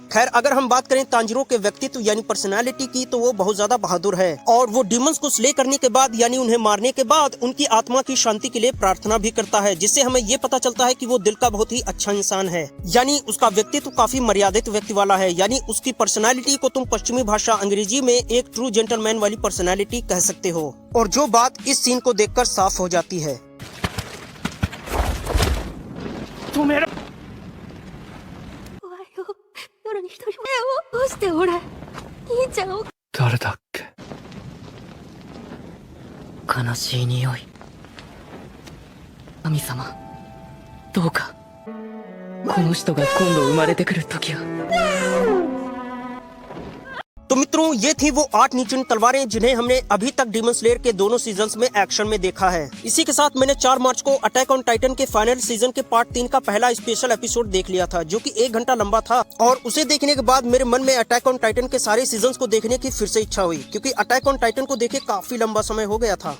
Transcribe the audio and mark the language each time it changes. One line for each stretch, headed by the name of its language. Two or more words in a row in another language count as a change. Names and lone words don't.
Hindi: खैर, अगर हम बात करें तांजिरो के व्यक्तित्व यानी पर्सनालिटी की, तो वो बहुत ज्यादा बहादुर है, और वो डीमंस को स्ले करने के बाद यानी उन्हें मारने के बाद उनकी आत्मा की शांति के लिए प्रार्थना भी करता है, जिससे हमें ये पता चलता है कि वो दिल का बहुत ही अच्छा इंसान है। यानी उसका व्यक्तित्व काफी मर्यादित व्यक्ति वाला है, यानी उसकी पर्सनालिटी को तुम पश्चिमी भाषा अंग्रेजी में एक
English: true gentleman
Hindi: वाली पर्सनालिटी कह सकते हो, और जो बात इस सीन को देखकर साफ हो जाती है। तुम्हें
Japanese: 夜に一人をどうして俺兄ちゃんを誰だっけ。悲しい匂い。神様、どうかこの人が今度生まれてくる時は。
Hindi: तो मित्रों ये थी वो 8 नीचे तलवारें जिन्हें हमने अभी तक डीमन स्लेयर के दोनों सीजन्स में एक्शन में देखा है। इसी के साथ मैंने 4 मार्च को अटैक ऑन टाइटन के
English: final season
Hindi: के पार्ट 3 का पहला
English: special episode
Hindi: देख लिया था, जो कि 1 घंटा लंबा था। और उसे देखने के बाद मेरे मन में अटैक ऑन टाइटन के सारे सीजन्स को देखने की फिर से इच्छा हुई, क्योंकि अटैक ऑन टाइटन को देखे काफी लंबा समय हो गया था।